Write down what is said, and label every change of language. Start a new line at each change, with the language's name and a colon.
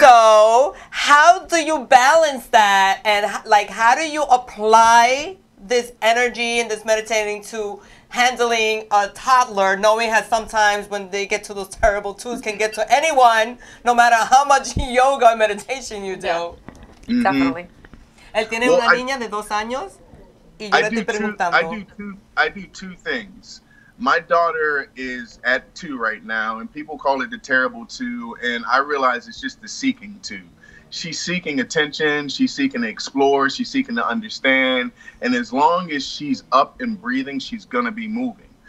English: So how do you balance that, and like how do you apply this energy and this meditating to handling a toddler, knowing that sometimes when they get to those terrible twos can get to anyone, no matter how much yoga and meditation you do. Definitely.
Spanish: Él tiene
English: Well,
Spanish: una niña de 2 años y yo le estoy preguntando.
English: I do two things. My daughter is at 2 right now, and people call it the terrible 2, and I realize it's just the seeking 2. She's seeking attention, she's seeking to explore, she's seeking to understand, and as long as she's up and breathing, she's gonna be moving.